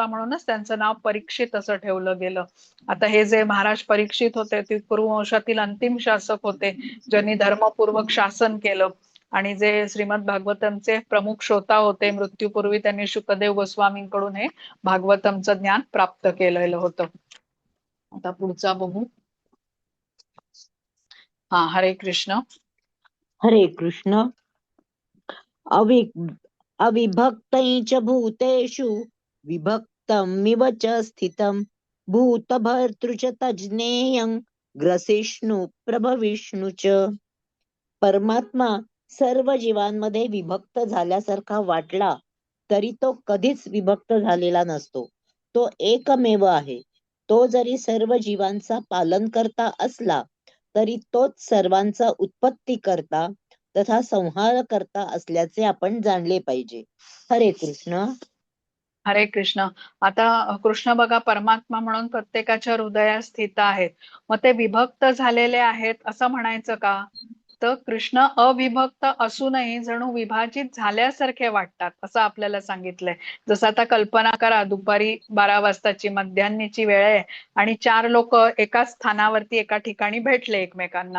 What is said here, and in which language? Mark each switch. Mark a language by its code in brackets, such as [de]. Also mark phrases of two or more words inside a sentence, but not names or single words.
[mr] म्हणूनच त्यांचं नाव परीक्षित असं ठेवलं गेलं. आता हे जे महाराज परीक्षित होते ते कुरुवंशातील अंतिम शासक होते, ज्यांनी धर्मपूर्वक शासन केलं. आणि जे श्रीमद भागवतमचे प्रमुख श्रोता होते, मृत्यूपूर्वी त्यांनी शुकदेव गोस्वामींकडून हे भागवतमचं ज्ञान प्राप्त केलेलं होतं. आता पुढचा बघू. हा, हरे कृष्ण. हरे कृष्ण. [sa] अविभक्तैः च भूतेषु विभक्तमिव च स्थितं भूतभर्तृ च तज्ज्ञेयं ग्रसिष्णु प्रभविष्णू च. [mr] परमात्मा सर्व जीवांमध्ये विभक्त झाल्यासारखा वाटला तरी तो कधीच विभक्त झालेला नसतो. तो एकमेव आहे. तो जरी सर्व जीवांचा पालन करता असला तरी तोच सर्वांचा उत्पत्ती करता तथा संहार करता असल्याचे आपण जाणले पाहिजे. हरे कृष्ण. हरे कृष्ण. आता कृष्ण बघा परमात्मा म्हणून प्रत्येकाच्या हृदयात स्थित आहेत. मग ते विभक्त झालेले आहेत असं म्हणायचं का? तर कृष्ण अविभक्त असूनही जणू विभाजित झाल्यासारखे वाटतात असं आपल्याला सांगितलंय. जसं आता कल्पना करा, दुपारी 12 वाजताची मध्यान्हीची वेळ आहे आणि 4 लोक एकाच स्थानावरती एका ठिकाणी भेटले एकमेकांना.